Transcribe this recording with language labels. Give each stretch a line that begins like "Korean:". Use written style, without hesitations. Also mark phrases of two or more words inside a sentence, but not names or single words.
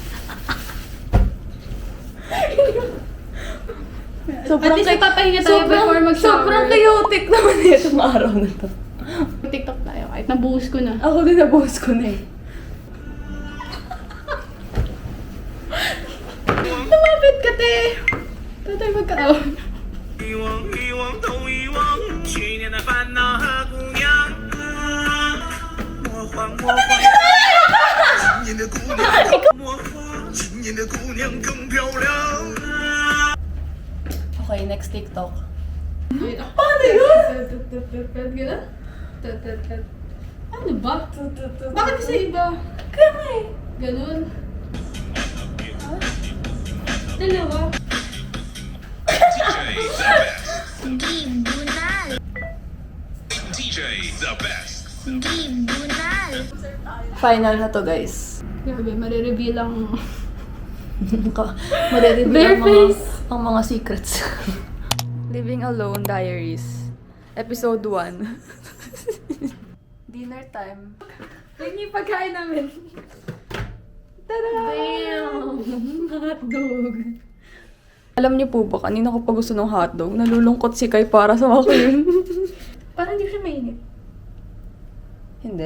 English: At least
Filipino: papahinga tayo before mag-shower. Sobrang chaotic naman itong araw na to. TikTok tayo kahit nabuhos ko na. Ako din nabuhos ko na eh. Lumapit ka, te! Tayo tayo magkaroon.
Chinese: 遗忘，遗忘都遗忘，去年的烦恼和姑娘。魔幻魔幻，今年的姑娘魔幻，今年的姑娘更漂亮。
English: Okay, next TikTok.
Filipino: Paano yun? Gano'n? Ano ba? Bakit sa iba? Kaya nga eh. Ganun. Dalawa.
English: DJ the best.
Filipino: Final na to, guys. Grabe, marireveal ang... Marireveal Bare ang mga, face. ang mga secrets. Living Alone Diaries.
English: Episode 1. Dinner time.
Filipino: Yun yung pagkain namin. Tada! Damn! Hotdog. Alam niyo po ba, kanina ko pa gusto ng hotdog, nalulungkot si Kai para sa akin. Parang hindi siya mainit. Hindi.